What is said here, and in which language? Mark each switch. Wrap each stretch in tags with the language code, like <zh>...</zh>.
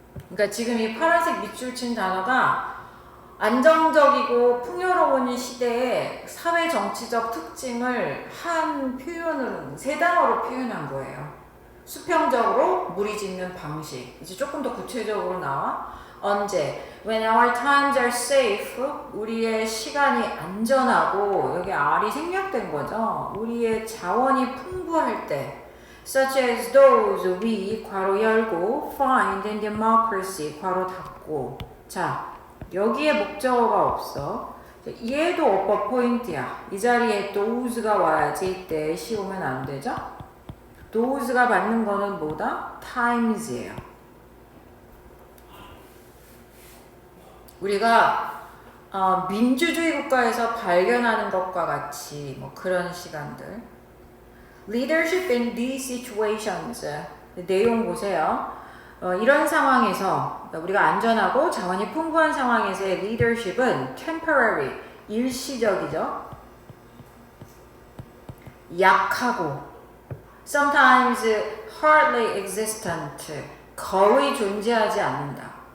<ko>그러니까 지금 이 파란색 밑줄 친 단어가 안정적이고 풍요로운 시대에 사회 정치적 특징을 한 표현으로 세 단어로 표현한 거예요. 수평적으로 무리짓는 방식. 이제 조금 더 구체적으로 나와. 언제?</ko> <en>When our times are safe.</en> <ko>우리의 시간이 안전하고, 여기 R이 생략된 거죠. 우리의 자원이 풍부할 때.</ko> <en>Such as those we</en> <ko>괄호 열고</ko> <en>find in democracy</en> <ko>괄호 닫고. 자. 여기에 목적어가 없어. 얘도 어법 포인트야. 이 자리에 those가 와야지 that이 오면 안 되죠? those가 받는 거는 뭐다? times예요. 우리가 민주주의 국가에서 발견하는 것과 같이 뭐 그런 시간들.</ko> <en>Leadership in these situations.</en> <ko>내용 보세요. 이런 상황에서 우리가 안전하고 자원이 풍부한 상황에서의 leadership은 temporary, 일시적이죠. 약하고</ko> <en>sometimes hardly existent,</en> <ko>거의 존재하지 않는다.</ko>